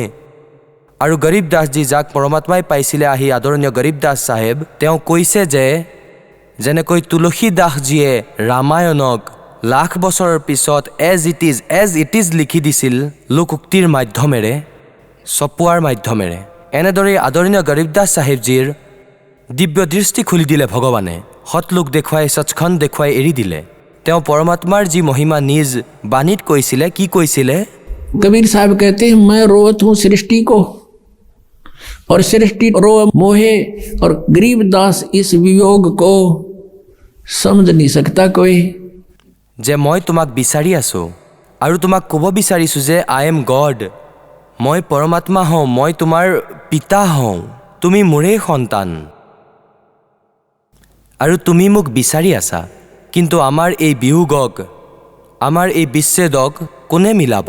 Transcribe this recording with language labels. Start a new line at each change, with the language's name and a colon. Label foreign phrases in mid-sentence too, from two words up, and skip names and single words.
Assamese: আৰু গৰীব দাসজী, যাক পৰমাত্মাই পাইছিলে আহি, আদৰণীয় গৰীব দাস চাহেব, তেওঁ কৈছে যে যেনেকৈ তুলসী দাসজীয়ে ৰামায়ণক লাখ বছৰৰ পিছত
English: as it is
Assamese: লিখি দিছিল লোকোক্তিৰ মাধ্যমেৰে, চপোৱাৰ মাধ্যমেৰে। এনেদৰেই আদৰণীয় গৰীবদাস চাহেবজীৰ দিব্য দৃষ্টি খুলি দিলে ভগৱানে। সৎলোক দেখুৱাই সচখণ্ড দেখুৱাই এৰি দিলে। তেওঁ পৰমাত্মাৰ যি মহিমা নিজ বাণীত কৈছিলে, কি কৈছিলে?
Hindi: कबीर साहब कहते हैं मैं रोत हूँ सृष्टि को और सृष्टि रो मोहे और गरीबदास इस वियोग को समझ नहीं सकता कोई।
Assamese: যে মই তোমাক বিচাৰি আছোঁ আৰু তোমাক ক'ব বিচাৰিছোঁ যে
English: I am God,
Assamese: মই পৰমাত্মা হওঁ, মই তোমাৰ পিতা হওঁ, তুমি মোৰেই সন্তান আৰু তুমি মোক বিচাৰি আছা। কিন্তু আমাৰ এই বিয়োগক, আমাৰ এই বিচ্ছেদক কোনে মিলাব?